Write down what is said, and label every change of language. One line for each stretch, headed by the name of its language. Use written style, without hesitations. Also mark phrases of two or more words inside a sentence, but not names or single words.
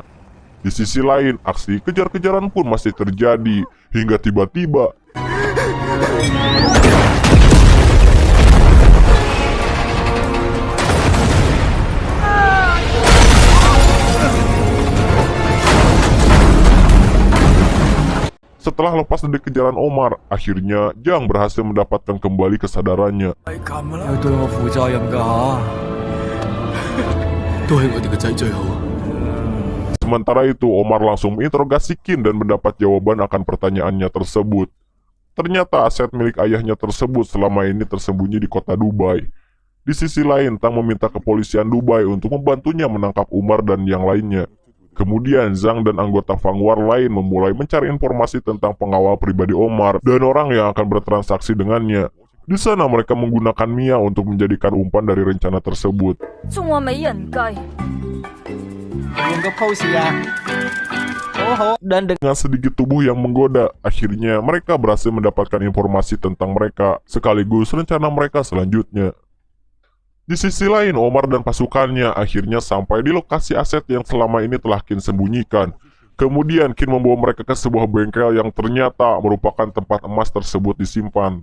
Indonesian: Di sisi lain, aksi kejar-kejaran pun masih terjadi hingga tiba-tiba setelah lepas dari kejaran Omar, akhirnya Zhang berhasil mendapatkan kembali kesadarannya.
Cantonese: 有對我負責任㗎嚇，都係我哋個仔最好。
Indonesian: Sementara itu, Omar langsung menginterogasi Qin dan mendapat jawaban akan pertanyaannya tersebut. Ternyata aset milik ayahnya tersebut selama ini tersembunyi di kota Dubai. Di sisi lain, Tang meminta kepolisian Dubai untuk membantunya menangkap Umar dan yang lainnya. Kemudian Zhang dan anggota Vanguard lain memulai mencari informasi tentang pengawal pribadi Omar dan orang yang akan bertransaksi dengannya. Di sana mereka menggunakan Mia untuk menjadikan umpan dari rencana tersebut.
Cantonese: 仲話美人計，用個 pose 啊！好好。Dan
Indonesian: Dengan sedikit tubuh yang menggoda, akhirnya mereka berhasil mendapatkan informasi tentang mereka, sekaligus rencana mereka selanjutnya. Di sisi lain, Omar dan pasukannya akhirnya sampai di lokasi aset yang selama ini telah Qin sembunyikan. Kemudian Qin membawa mereka ke sebuah bengkel yang ternyata merupakan tempat emas tersebut disimpan.